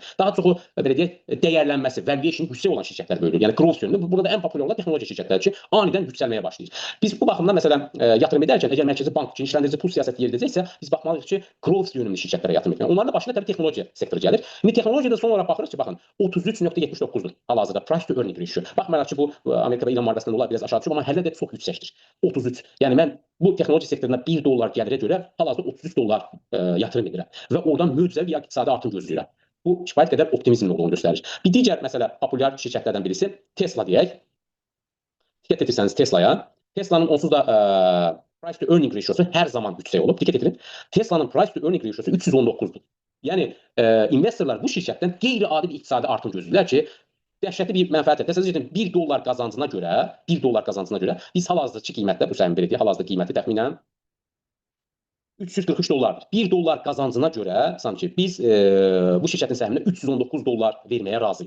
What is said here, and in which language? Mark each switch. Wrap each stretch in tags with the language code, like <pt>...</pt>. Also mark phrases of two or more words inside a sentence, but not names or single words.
<az>Daha çox o belə deyək, dəyərlənməsi, valuation yüksək olan şirkətlər böyüyür. Yəni growth yönümlü. Burada ən populyar olan texnoloji şirkətlər ki, aniden yüksəlməyə başlayır. Biz bu baxımdan məsələn yatırım edərkən əgər mərkəzi bank genişləndirici pul siyasəti yeridəcəksə, biz baxmalıyıq ki, growth yönümlü şirkətlərə yatırım etmək. Onların da başına təbii texnologiya sektoru gəlir. İndi texnologiyada son olaraq baxırıq ki, baxın 33.79-dur hal-hazırda</az> <en>price to earning ratio.</en> <az>Baxmayaraq ki, bu Amerikada ilan müharibəsindən olar biraz aşağı düşüb, amma hələ də çox yüksəkdir. 33. Yəni mən bu texnologiya sektoruna $1 gəlirə görə hal-hazırda $33 yatırım edirəm və oradan möcüzəvi bir iqtisadi artım gözləyirəm. Bu kifayət qədər optimizmin olduğunu göstərir. Bir digər məsələ populyar şirkətlərdən birisi Tesla deyək. Diqqət etirsəniz Tesla'ya. Tesla'nın onsuz da</az> <en>price to earning ratiosu</en> <az>hər zaman yüksək olub. Diqqət edin. Tesla'nın</az> <en>price to earning ratiosu</en> <az>319-dur. Yəni investorlar bu şirkətdən qeyri-adi bir iqtisadi artım gözləyirlər ki, dəhşətli bir mənfəət əldə. Təsəvvür edin, $1 qazancına görə biz hal-hazırki qiymətdə, bu səhmin belə deyək, hal-hazırda qiyməti təxminən $343. $1 qazancına görə sanki biz bu şirkətin səhminə $319 verməyə razıyıq.</az>